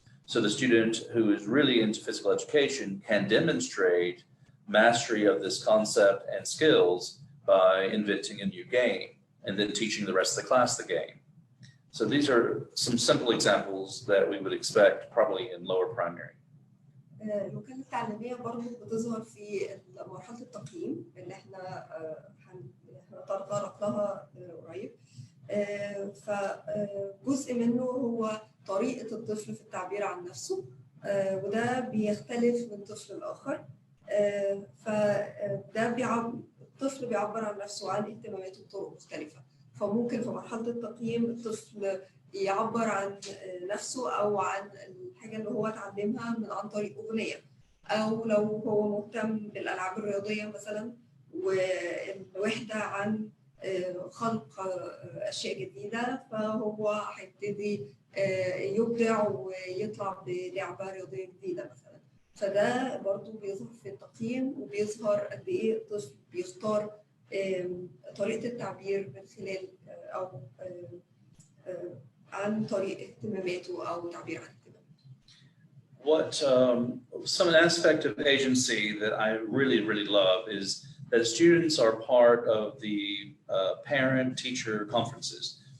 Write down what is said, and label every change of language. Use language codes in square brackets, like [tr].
[en] So the student who is really into physical education can demonstrate mastery of this concept and skills by inventing a new game and then teaching the rest of the class the game. So these are some simple examples that we would expect probably in lower primary. [ar] الوكالة التعليمية برضه بتظهر في مرحلة التقييم اللي احنا هنتطرق لها قريب. فجزء منه هو طريقة الطفل في التعبير عن نفسه، وده بيختلف من طفل لآخر. فده الطفل بيعبر عن نفسه عن اهتماماته بطرق مختلفة. فممكن في مرحلة التقييم الطفل يعبر عن نفسه أو عن الحاجة اللي هو اتعلمها عن طريق أغنية، أو لو هو مهتم بالألعاب الرياضية مثلا والوحدة عن خلق أشياء جديدة، فهو هيبتدي يبدع ويطلع بلعبة رياضية جديدة مثلا. فده برضو بيظهر في التقييم وبيظهر قد إيه الطفل بيختار طريقة التعبير من خلال أو عن طريق اهتماماته أو تعبير عن اهتماماته. [en] What some aspect of agency that I really love is that students are part of the parent-teacher conferences.